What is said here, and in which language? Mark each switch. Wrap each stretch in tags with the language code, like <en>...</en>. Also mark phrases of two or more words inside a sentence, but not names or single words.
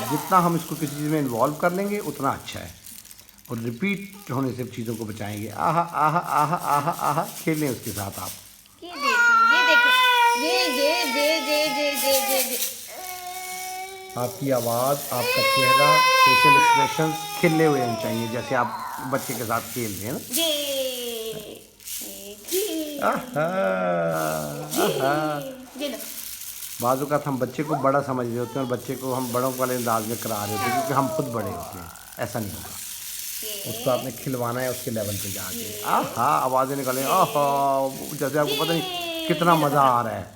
<ur>جتنا ہم اس کو کسی چیز میں انوالو کر لیں گے اتنا اچھا ہے، اور ریپیٹ ہونے سے چیزوں کو بچائیں گے. आहा आहा आहा आहा आहा, کھیلیں اس کے ساتھ آپ. یہ دیکھو، یہ. آپ کی آواز، آپ کا چہرہ,</ur> <en>facial expression</en> <ur>کھلے ہوئے ہونے چاہئیں، جیسے آپ بچے کے ساتھ کھیل رہے ہیں نا. आहा, आहा। یہ لو. بعض اوقات ہم بچے کو بڑا سمجھ رہے ہوتے ہیں اور بچے کو ہم بڑوں والے انداز میں کرا رہے ہوتے ہیں، کیونکہ ہم خود بڑے ہوتے ہیں. ایسا نہیں ہوگا، اس کو آپ نے کھلوانا ہے اس کے لیول پہ جا کے. آہا، آوازیں نکالیں، آہا، جیسے آپ کو پتا نہیں کتنا مزہ آ رہا ہے,</ur>